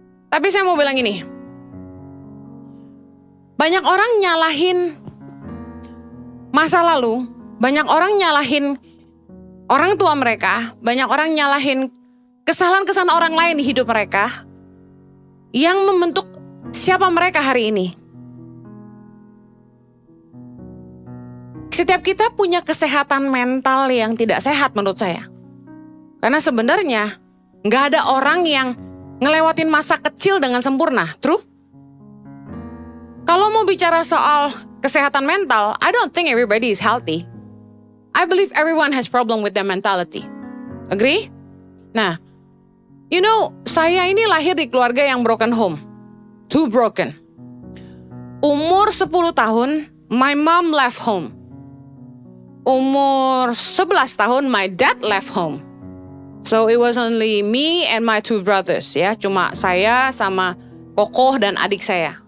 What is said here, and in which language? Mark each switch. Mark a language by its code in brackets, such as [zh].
[id] Tapi saya mau bilang ini, banyak orang nyalahin masa lalu, banyak orang nyalahin orang tua mereka, banyak orang nyalahin kesalahan-kesalahan orang lain di hidup mereka yang membentuk siapa mereka hari ini. Setiap kita punya kesehatan mental yang tidak sehat menurut saya. Karena sebenarnya nggak ada orang yang ngelewatin masa kecil dengan sempurna, true? Kalau mau bicara soal kesehatan mental, [en] I don't think everybody is healthy. I believe everyone has problem with their mentality. [id] Agree? Nah, you know, saya ini lahir di keluarga yang broken home. [en] Too broken. [id] Umur 10 tahun, [en] my mom left home. [id] Umur 11 tahun, [en] my dad left home. So it was only me and my 2 brothers, ya. [id] Cuma saya sama kokoh dan adik saya.